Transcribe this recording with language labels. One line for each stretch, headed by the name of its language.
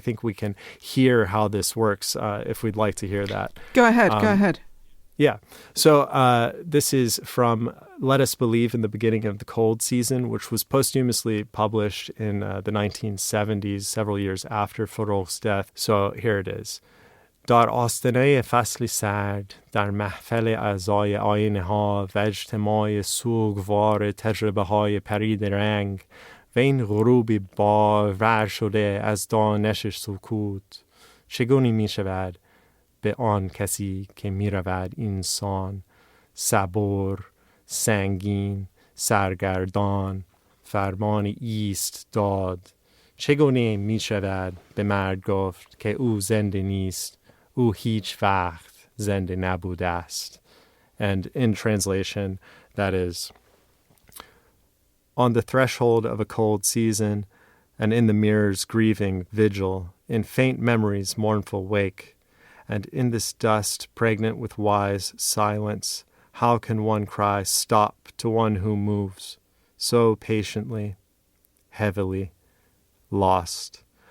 English: I think we can hear how this works if we'd like to hear that. Go ahead. Yeah. So this is from Let Us Believe in the Beginning of the Cold Season, which was posthumously published in the 1970s, several years after Farrokh's death. So here it is.
Persian: در آستانه فصل سرد در محفل اعضای آینه ها و اجتماع سوگوار تجربه های پرید رنگ و این غروبی باور شده از دانش سکوت چگونه می شود به آن کسی که می رود انسان صبور سنگین سرگردان فرمان ایست داد چگونه می شود به مرد گفت که او زنده نیست او هیچ وقت زنده نبوده است.
English: And in translation, that is, on the threshold of a cold season, and in the mirror's grieving vigil, in faint memory's mournful wake, and in this dust pregnant with wise silence, how can one cry stop to one who moves so patiently, heavily, lost?